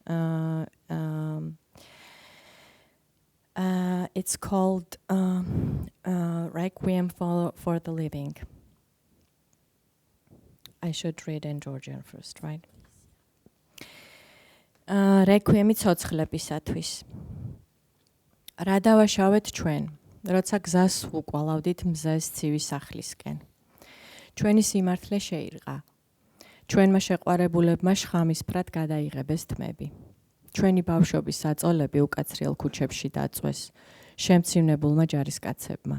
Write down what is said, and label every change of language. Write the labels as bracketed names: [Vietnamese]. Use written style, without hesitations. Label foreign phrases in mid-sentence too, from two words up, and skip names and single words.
[English] It's called Requiem for the Living. I should read in Georgian first, right? [Georgian] Requiemi ცოცხლებისათვის. რა დავაშავეთ ჩვენ, როცა გზას უკვალავდით მზეს ცივი სახლისკენ. ჩვენი სიმართლე შეირყა. ჩვენმა შეყვარებულებმა შხამისფრად გადაიღებეს თმები. ჩვენი ბავშვობის საწოლები უკაცრიელ ქუჩებში დაწვეს, შემცირნებულმა ჯარისკაცებმა.